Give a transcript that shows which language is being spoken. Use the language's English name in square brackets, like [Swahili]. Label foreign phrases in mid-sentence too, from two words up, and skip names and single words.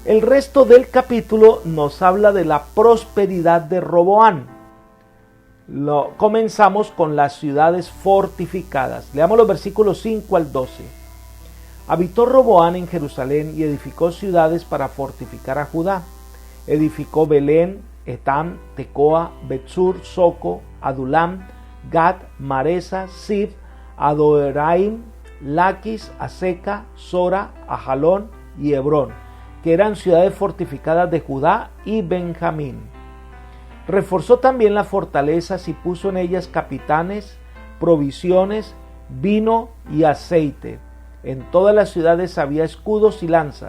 [Spanish] El resto del capítulo nos habla de la prosperidad de Roboán. Comenzamos con las ciudades fortificadas. Leamos los versículos 5 al 12. Habitó Roboán en Jerusalén y edificó ciudades para fortificar a Judá. Edificó Belén, Etam, Tecoa, Betsur, Soco, Adulam, Gad, Maresa, Sif, Adoraim, Laquis, Aseca, Sora, Ajalón y Hebrón, que eran ciudades fortificadas de Judá y Benjamín. Reforzó también las fortalezas y puso en ellas capitanes, provisiones, vino y aceite. En todas las ciudades había escudos y lanzas.